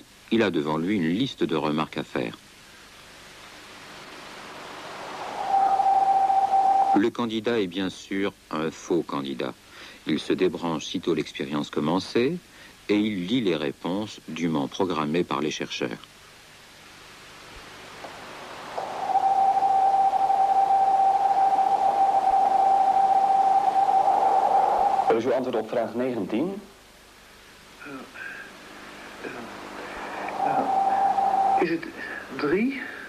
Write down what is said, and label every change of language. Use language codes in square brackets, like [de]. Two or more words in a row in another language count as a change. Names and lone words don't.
[fr] Il a devant lui une liste de remarques à faire. Le candidat est bien sûr un faux candidat. Il se débranche sitôt l'expérience commencée et il lit les réponses dûment programmées par les chercheurs. [nl] Dat is uw antwoord op vraag 19. Is het 3?